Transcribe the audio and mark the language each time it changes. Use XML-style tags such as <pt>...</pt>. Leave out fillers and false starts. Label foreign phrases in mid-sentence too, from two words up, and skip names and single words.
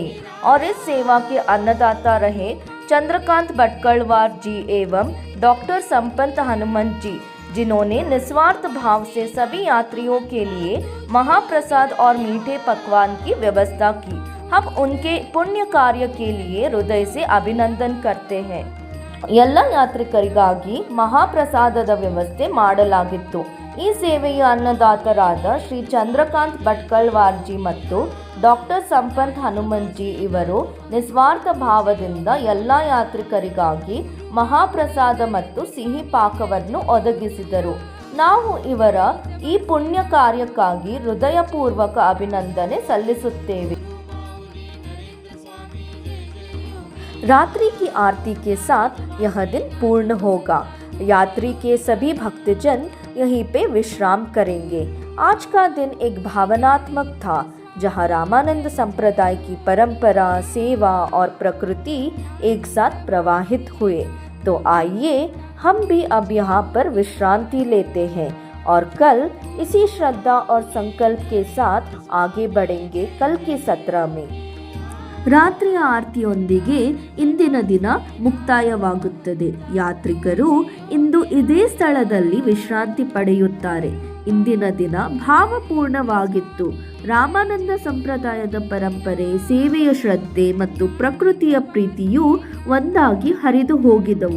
<hi>और इस सेवा के अन्नदाता रहे चंद्रकांत भटकलवार जी एवं डॉक्टर संपत हनुमंत जी, जिन्होंने निस्वार्थ भाव से सभी यात्रियों के लिए महाप्रसाद और मीठे पकवान की व्यवस्था की। हम उनके पुण्य कार्य के लिए हृदय से अभिनंदन करते हैं.</hi> <kn>ಎಲ್ಲ ಯಾತ್ರಿಕರಿಗಾಗಿ ಮಹಾಪ್ರಸಾದದ ವ್ಯವಸ್ಥೆ ಮಾಡಲಾಗಿತ್ತು. ಈ ಸೇವೆಯ ಅನ್ನದಾತರಾದ ಶ್ರೀ ಚಂದ್ರಕಾಂತ್ ಭಟ್ಕಳ್ವಾರ್ಜಿ ಮತ್ತು ಡಾಕ್ಟರ್ ಸಂಪತ್ ಹನುಮಂತ್ಜಿ ಇವರು ನಿಸ್ವಾರ್ಥ ಭಾವದಿಂದ ಎಲ್ಲ ಯಾತ್ರಿಕರಿಗಾಗಿ ಮಹಾಪ್ರಸಾದ ಮತ್ತು ಸಿಹಿ ಪಾಕವನ್ನು ಒದಗಿಸಿದರು. ನಾವು ಇವರ ಈ ಪುಣ್ಯ ಕಾರ್ಯಕ್ಕಾಗಿ ಹೃದಯಪೂರ್ವಕ ಅಭಿನಂದನೆ ಸಲ್ಲಿಸುತ್ತೇವೆ.</kn> <hi>रात्रि की आरती के साथ यह दिन पूर्ण होगा. यात्री के सभी भक्तजन यहीं पे विश्राम करेंगे. आज का दिन एक भावनात्मक था, जहां रामानंद संप्रदाय की परंपरा, सेवा और प्रकृति एक साथ प्रवाहित हुए. तो आइए हम भी अब यहाँ पर विश्रांति लेते हैं और कल इसी श्रद्धा और संकल्प के साथ आगे बढ़ेंगे कल के सत्र में.</hi> <kn>ರಾತ್ರಿಯ ಆರತಿಯೊಂದಿಗೆ ಇಂದಿನ ದಿನ ಮುಕ್ತಾಯವಾಗುತ್ತದೆ. ಯಾತ್ರಿಕರು ಇಂದು ಇದೇ ಸ್ಥಳದಲ್ಲಿ ವಿಶ್ರಾಂತಿ ಪಡೆಯುತ್ತಾರೆ. ಇಂದಿನ ದಿನ ಭಾವಪೂರ್ಣವಾಗಿತ್ತು. ರಾಮಾನಂದ ಸಂಪ್ರದಾಯದ ಪರಂಪರೆ, ಸೇವೆಯ ಶ್ರದ್ಧೆ ಮತ್ತು ಪ್ರಕೃತಿಯ ಪ್ರೀತಿಯು ಒಂದಾಗಿ ಹರಿದು ಹೋಗಿದವು.</kn>